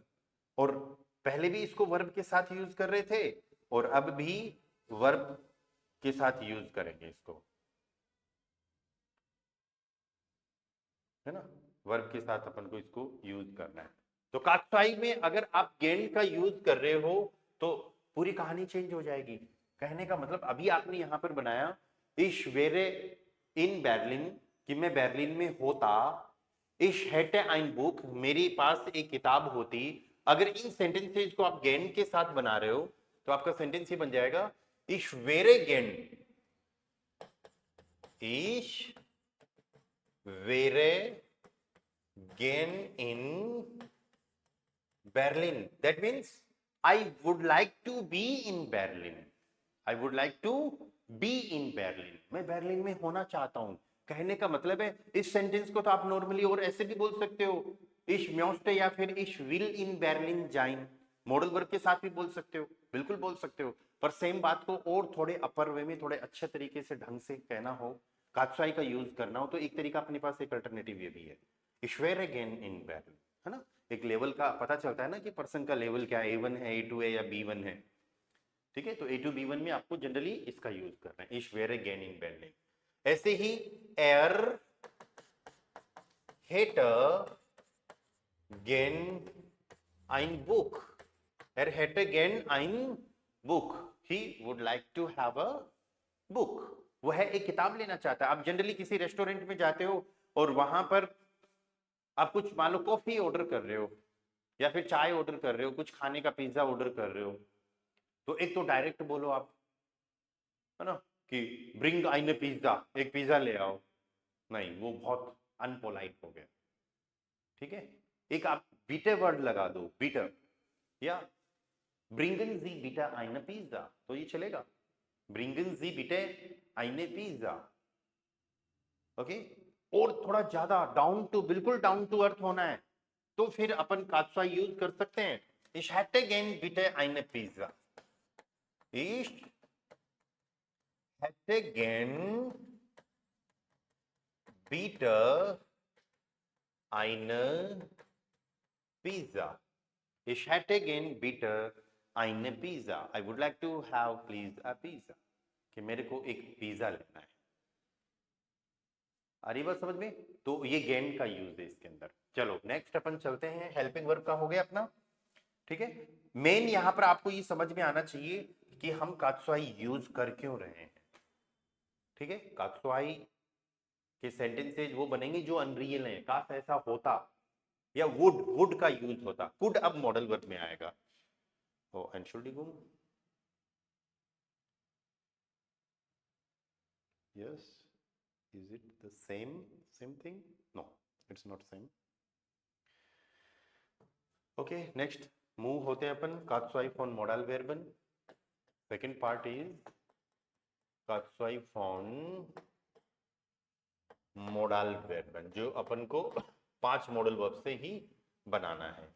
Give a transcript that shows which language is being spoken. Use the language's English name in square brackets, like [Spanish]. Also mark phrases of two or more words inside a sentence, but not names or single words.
[Hindi] और पहले भी इसको वर्ब के साथ यूज कर रहे थे और अब भी वर्ब के साथ यूज करेंगे इसको, है ना, वर्ब के साथ अपन को इसको यूज करना है। तो कात्साई में अगर आप गेंड का यूज कर रहे हो तो पूरी कहानी चेंज हो जाएगी। कहने का मतलब अभी आपने यहां पर बनाया [German] ich wäre in Berlin, [Hindi] कि मैं बर्लिन में होता, [German] ich hätte ein Buch, [Hindi] मेरे पास एक किताब होती। अगर इन सेंटेंसेस को आप गेंड के साथ बना रहे हो तो आपका सेंटेंस ये बन जाएगा [German] ich wäre gern, ich wäre gern in Berlin, [English] that means I would like to be in Berlin, I would like to be in Berlin, [Hindi] मैं बर्लिन में होना चाहता हूं। कहने का मतलब है इस सेंटेंस को तो आप नॉर्मली और ऐसे भी बोल सकते हो, [German] ich möchte [Hindi] या फिर [German] ich will in Berlin sein, [English] model verb [Hindi] के साथ भी बोल सकते हो, बिल्कुल बोल सकते हो, पर सेम बात को और थोड़े [English] upper way [Hindi] में, थोड़े अच्छे तरीके से ढंग से कहना हो, कात्साई का यूज करना हो, तो एक तरीका अपने पास एक अल्टरनेटिव ये भी है, [German] ich wäre gern in Berlin, [Hindi] है ना। एक लेवल का पता चलता है ना कि पर्सन का लेवल क्या है, A1 है, A2 है या B1 है, ठीक है। तो A2 B1 में आपको जनरली इसका यूज करना है, [German] ich wäre gern in Berlin। [Hindi] ऐसे ही [German] hätte gern ein Buch, hätte gern ein Buch, [English] he would like to have a book, [Hindi] वो है एक किताब लेना चाहता है। आप जनरली किसी रेस्टोरेंट में जाते हो और वहां पर आप कुछ मान लो कॉफी ऑर्डर कर रहे हो या फिर चाय ऑर्डर कर रहे हो, कुछ खाने का पिज्जा ऑर्डर कर रहे हो, तो एक तो डायरेक्ट बोलो आप, है ना, कि [German] bring ein Pizza, [Hindi] एक पिज्जा ले आओ, नहीं, वो बहुत अनपोलाइट हो गया, ठीक है। एक आप बीटे वर्ड लगा दो, बीटर, या [German] bringen Sie bitte ein Pizza, [Hindi] तो ये चलेगा, [German] bringen Sie bitte ein Pizza, [Hindi] ओके। और थोड़ा ज्यादा [English] down to, [Hindi] बिल्कुल [English] down to earth [Hindi] होना है तो फिर अपन कात्साई यूज कर सकते हैं, [German] ich hätte gern bitte eine Pizza, Ich hätte gern bitte eine Pizza. Ich hätte gern bitte eine Pizza. [English] I would like to have please a pizza. [Hindi] कि मेरे को एक पिज्जा लेना है। आ रही बात समझ में? तो ये गेन का यूज है इसके अंदर। चलो नेक्स्ट अपन चलते हैं, [English] helping verb [Hindi] का हो गया अपना, ठीक है। मेन यहां पर आपको ये समझ में आना चाहिए कि हम कात्सुआई यूज कर क्यों रहे हैं, ठीक है। कात्सुआई के सेंटेंसेज वो बनेंगे जो अनरियल हैं, काश ऐसा होता, या वुड का यूज होता। कुड अब [English] model verb [Hindi] में आएगा। तो एंशुल्डिगुम, [English] yes, is it the same thing? No, it's not same. Okay, next move [Hindi] होते हैं अपन [German] Konjunktiv von Modal Verben. [English] second part is [German] Konjunktiv von Modal Verben, [Hindi] जो अपन को 5 [English] model verb [Hindi] से ही बनाना है।